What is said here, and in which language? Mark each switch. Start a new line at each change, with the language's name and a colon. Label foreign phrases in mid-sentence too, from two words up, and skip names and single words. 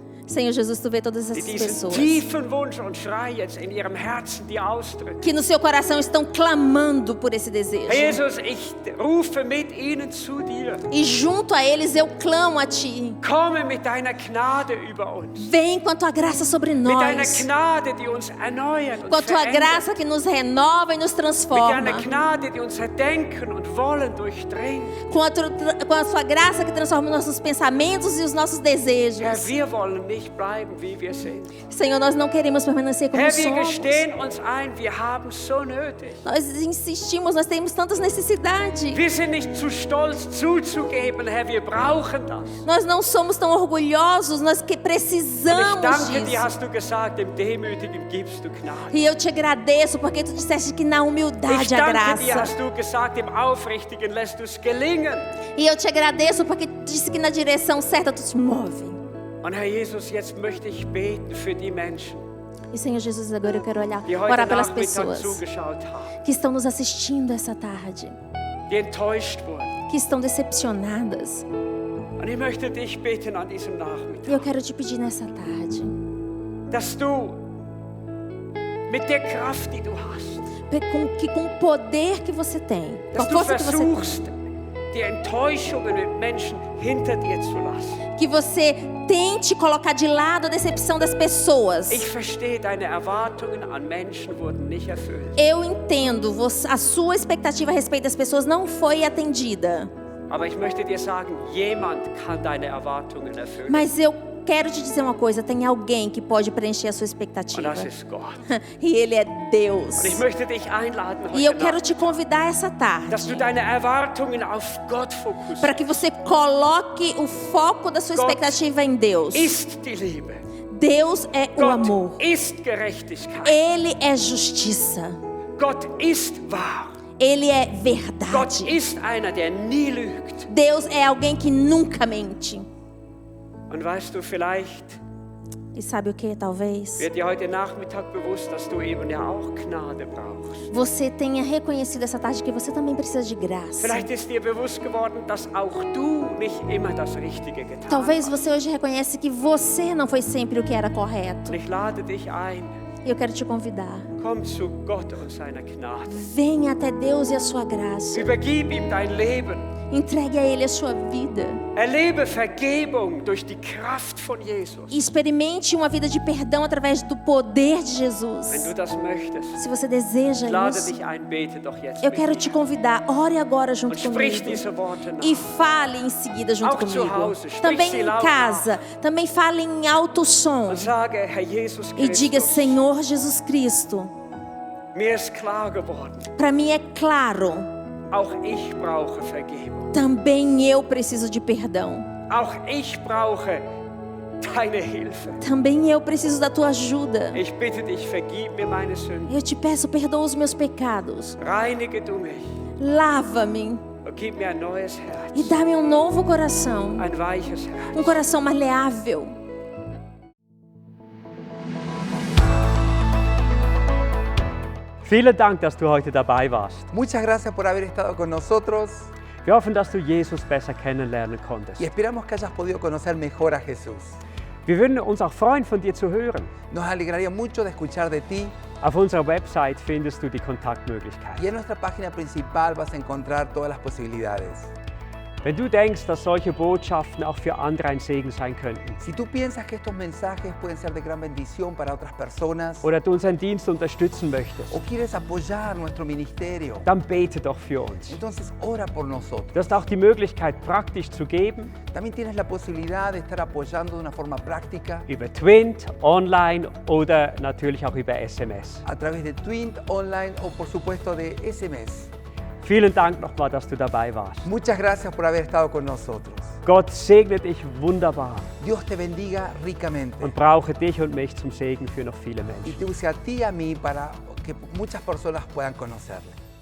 Portuguese: Senhor Jesus, tu vê todas
German: die
Portuguese: essas
German: diesen
Portuguese: pessoas
German: tiefen Wunsch und Schrei jetzt in ihrem Herzen dir ausdrücken.
Portuguese: que no seu coração estão clamando por esse desejo.
German: Herr Jesus, ich rufe mit ihnen zu dir.
Portuguese: E junto a eles eu clamo a Ti.
German: Komme mit deiner Gnade über uns.
Portuguese: Vem com a Tua graça sobre
German: Mit deiner
Portuguese: nós.
German: Gnade, die uns erneuert und
Portuguese: Com a Tua
German: verändert.
Portuguese: graça que nos renova e nos
German: Mit deiner
Portuguese: transforma.
German: Gnade, die unser Denken und Wollen durchdringt.
Portuguese: Com a Sua graça que transforma nossos pensamentos e os nossos desejos.
German: Herr, wir wollen nicht bleiben, wie wir sind.
Portuguese: Senhor, nós não queremos permanecer como
German: Herr, wir
Portuguese: somos.
German: gestehen uns ein, wir haben so nötig.
Portuguese: Nós insistimos, nós temos tantas necessidades.
German: Wir sind nicht zu stolz zuzugeben, Herr, wir brauchen das.
Portuguese: Nós não somos tão orgulhosos, nós que
German: Und ich
Portuguese: precisamos
German: danke dir,
Portuguese: disso.
German: hast du gesagt, dem Demütigen gibst du Gnade.
Portuguese: E eu te agradeço porque tu disseste que na
German: Ich
Portuguese: humildade a
German: danke dir,
Portuguese: graça.
German: hast du gesagt, dem Aufrichtigen lässt du es gelingen.
Portuguese: E eu te agradeço porque tu disse que na direção certa tu te move.
German: Und Herr Jesus, jetzt möchte ich beten für die Menschen,
Portuguese: E Senhor Jesus, agora eu quero
German: die heute
Portuguese: orar pelas
German: Nachmittag
Portuguese: pessoas
German: zugeschaut haben,
Portuguese: que estão nos assistindo essa tarde,
German: die enttäuscht wurden.
Portuguese: que estão decepcionadas.
German: Und ich möchte dich bitten an diesem
Portuguese: E eu
German: Nachmittag,
Portuguese: quero te pedir nessa tarde,
German: dass du mit der Kraft, die du hast,
Portuguese: com o poder que você tem, com a
German: dass du
Portuguese: força que você tem,
German: versuchst, die Enttäuschungen mit Menschen hinter dir zu lassen.
Portuguese: que você tente colocar de lado a decepção das pessoas.
German: Ich verstehe, deine Erwartungen an Menschen wurden nicht erfüllt.
Portuguese: Eu entendo, a sua expectativa a respeito das pessoas não foi atendida.
German: Aber ich möchte dir sagen, jemand kann deine Erwartungen erfüllen.
Portuguese: Mas eu quero te dizer uma coisa, tem alguém que pode preencher a sua
German: Und
Portuguese: expectativa.
German: das ist Gott.
Portuguese: E Ele é Deus.
German: Und ich möchte dich einladen
Portuguese: E eu
German: heute
Portuguese: quero
German: Nacht,
Portuguese: te convidar essa
German: dass du
Portuguese: tarde
German: deine Erwartungen auf Gott fokussierst.
Portuguese: para que você coloque o foco da sua
German: Gott
Portuguese: expectativa em Deus.
German: Ist die Liebe.
Portuguese: Deus é o amor.
German: Gott ist Gerechtigkeit.
Portuguese: Ele é justiça.
German: Gott ist wahr.
Portuguese: Ele é
German: Gott
Portuguese: verdade.
German: ist einer, der nie lügt.
Portuguese: Deus é alguém que nunca mente.
German: Und weißt du, vielleicht
Portuguese: E sabe o que? Talvez
German: wird dir heute Nachmittag bewusst, dass du eben ja auch Gnade brauchst.
Portuguese: você tenha reconhecido essa tarde que você também precisa de graça.
German: Vielleicht ist dir bewusst geworden, dass auch du nicht immer das Richtige getan
Portuguese: Talvez
German: hast.
Portuguese: você hoje reconhece que você não foi sempre o que era correto.
German: Und ich lade dich ein,
Portuguese: E eu quero te convidar.
German: komm zu Gott und seiner Gnade.
Portuguese: Venha até Deus e a sua graça.
German: Übergib ihm dein Leben.
Portuguese: Entregue a Ele a sua vida.
German: Erlebe Vergebung durch die Kraft von Jesus.
Portuguese: E experimente uma vida de perdão através do poder de
German: Wenn
Portuguese: Jesus.
German: du das möchtest,
Portuguese: Se você deseja
German: ich lade
Portuguese: isso,
German: dich ein, bete doch jetzt
Portuguese: eu
German: mit
Portuguese: quero
German: mir.
Portuguese: te convidar, ore agora junto
German: Und sprich
Portuguese: comigo.
German: diese Worte nach.
Portuguese: E fale em seguida junto
German: Auch zu
Portuguese: comigo.
German: Hause, sprich
Portuguese: Também
German: sie
Portuguese: em
German: laut
Portuguese: casa, também fale em alto som.
German: Und sage, Herr Jesus
Portuguese: E diga,
German: Christus,
Portuguese: Senhor Jesus Cristo,
German: mir ist klar geworden,
Portuguese: para mim é claro,
German: auch ich brauche Vergebung.
Portuguese: também eu preciso de perdão.
German: Auch ich brauche deine Hilfe.
Portuguese: Também eu preciso da tua ajuda.
German: Ich bitte dich, vergib mir meine Sünden.
Portuguese: Eu te peço, perdoa os meus pecados.
German: Reinige du mich
Portuguese: Lava-me
German: und gib mir ein neues
Portuguese: e
German: Herz.
Portuguese: dá-me um novo coração.
German: Ein weiches Herz.
Portuguese: Um coração maleável.
German: Vielen Dank, dass du heute dabei warst.
Spanish: Muchas gracias por haber estado con nosotros
German: Wir hoffen, dass du Jesus besser kennenlernen konntest.
Spanish: y esperamos que hayas podido conocer mejor a Jesús.
German: Wir würden uns auch freuen, von dir zu hören.
Spanish: Nos alegraría mucho de escuchar de ti
German: Auf unserer Website findest du die Kontaktmöglichkeiten.
Spanish: y en nuestra página principal vas a encontrar todas las posibilidades.
German: Wenn du denkst, dass solche Botschaften auch für andere ein Segen sein könnten
Spanish: Si tú piensas que estos mensajes pueden ser de gran bendición para otras personas
German: oder du unseren Dienst unterstützen möchtest,
Spanish: o quieres apoyar nuestro ministerio,
German: dann bete doch für uns.
Spanish: entonces ora por nosotros.
German: Du hast auch die Möglichkeit, praktisch zu geben,
Spanish: También tienes la posibilidad de estar apoyando de una forma práctica
German: über Twint, online oder natürlich auch über SMS.
Spanish: a través de Twint, online o por supuesto de SMS.
German: Vielen Dank nochmal, dass du dabei warst.
Spanish: Muchas gracias por haber estado con nosotros.
German: Gott segne dich wunderbar
Spanish: Dios te bendiga ricamente
German: und brauche dich und mich zum Segen für noch viele
Spanish: y
German: Menschen.
Spanish: te use a ti y a mí para que muchas personas puedan conocerle.